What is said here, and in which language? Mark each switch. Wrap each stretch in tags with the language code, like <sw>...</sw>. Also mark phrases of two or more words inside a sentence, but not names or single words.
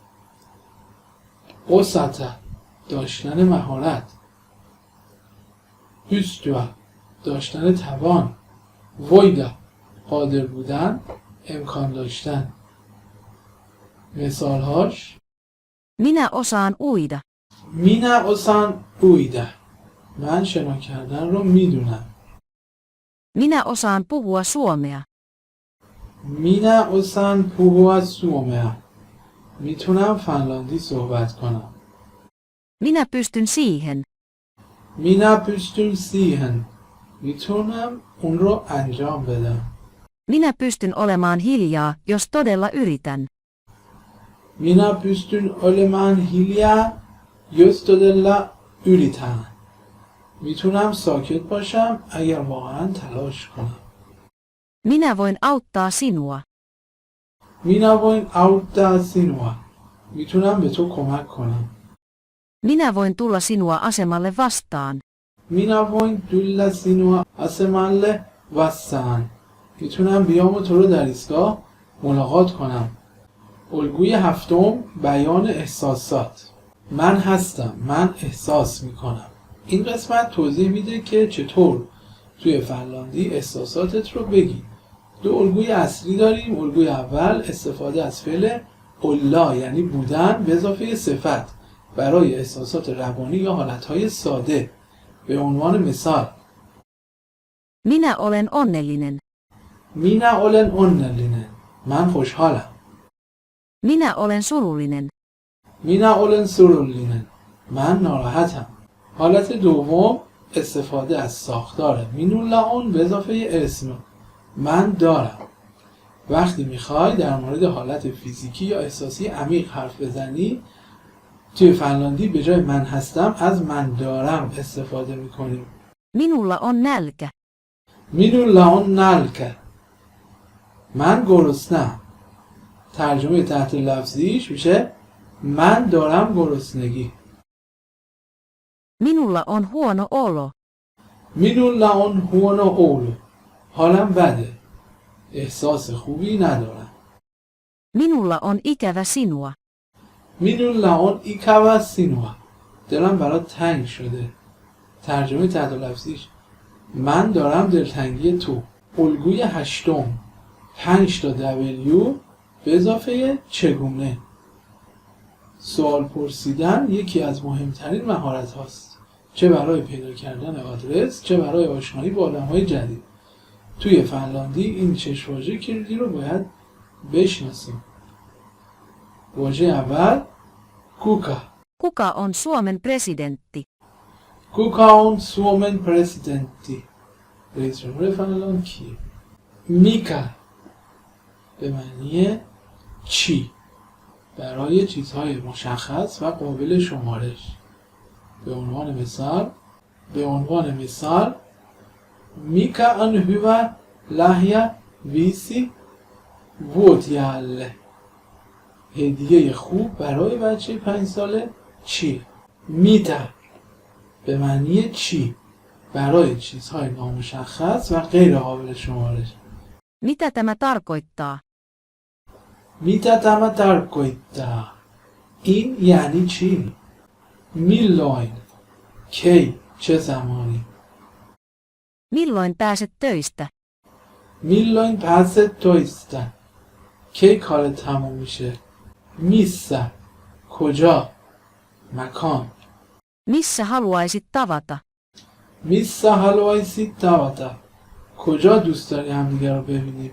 <fa>اوساتا داشتن مهارت. هوستوا داشتن توان. ویدا قادر بودن، امکان داشتن. مثالهاش</fa> <fi>Minä osaan uida. minä osaan uida.</fi> <fa>من شنا کردن رو میدونم.</fa> <fi>Minä osaan puhua suomea. minä osaan puhua suomea.</fi> <fa>میتونم فنلاندی صحبت کنم.</fa> <fi>Minä pystyn siihen. minä pystyn siihen.</fi> <fa>میتونم اون رو انجام بدم.</fa> <fi>Minä pystyn olemaan hiljaa, jos todella yritän. minä pystyn olemaan hiljaa jos todella yritän.</fi> <fa>میتونم ساکت باشم اگر واقعا تلاش کنم.</fa> <fi>Minä voin auttaa sinua. minä voin auttaa sinua.</fi> <fa>میتونم به تو کمک کنم.</fa> <fi>Minä voin tulla sinua asemalle vastaan. minä voin tulla sinua asemalle vastaan.</fi> <fa>میتونم بیام و تو رو در ایستگاه ملاقات کنم. الگوی 7 بیان احساسات. من هستم. من احساس میکنم. این قسمت توضیح میده که چطور توی فنلاندی احساساتت رو بگی. 2 الگوی اصلی داریم. الگوی اول استفاده از فعل اولا یعنی بودن به اضافه صفت برای احساسات روانی یا حالتهای ساده. به عنوان مثال</fa> <fi>Minä olen onnellinen. minä olen onnellinen.</fi> <fa>من خوشحالم.</fa> <fi>Minä olen surullinen. minä olen surullinen.</fi> <fa>من ناراحتم. حالت دوم استفاده از ساختار مینولاون به اضافه اسم. من دارم. وقتی میخوای در مورد حالت فیزیکی یا احساسی عمیق حرف بزنی توی فنلاندی به جای من هستم از من دارم استفاده میکنیم.</fa> <fi>Minulla on nälkä. minulla on nälkä.</fi> <fa>من گرسنه‌ام. ترجمه تحت لفظیش میشه من دارم گرسنگی.</fa> <fi>Minulla on huono olo. minulla on huono olo.</fi> <fa>حالم بده. احساس خوبی ندارم.</fa> <fi>Minulla on ikävä sinua. minulla on ikävä sinua.</fi> <fa>دلم برات تنگ شده. ترجمه تحت لفظیش من دارم دلتنگی تو. الگوی 8 5 تا W به اضافه چگونه. سوال پرسیدن یکی از مهمترین مهارت هاست. چه برای پیدا کردن آدرس چه برای آشنایی با آدم‌های جدید. توی فنلاندی این 6 واژه کلیدی رو باید بشناسیم. واژه اول کوکا.</fa> <fi>Kuka on Suomen presidentti? kuka on Suomen presidentti.</fi> <fa>رئیس جمهور فنلاند کیه؟ میکا به معنی چی؟ برای چیزهای مشخص و قابل شمارش. به عنوان مثال</fa> <fi>mikä on hyvä lahja viisi vuotiaalle.</fi> <fa>هدیه خوب برای بچه 5 ساله چی؟ میتا به معنی چی؟ برای چیزهای نامشخص و غیر قابل شمارش.</fa> <fi>Mitä tämä tarkoittaa? mitä tämä tarkoittaa.</fi> <fa>این یعنی چی؟ میلوین کی چه زمانی.</fa> <fi>Milloin pääset töistä? milloin pääset töistä</fi> <fa>کی کار تموم میشه. میسا کجا مکان.</fa> <fi>Missä haluaisit tavata? missä haluaisit tavata</fi> <fa>کجا دوست داری همدیگه رو ببینیم؟</fa>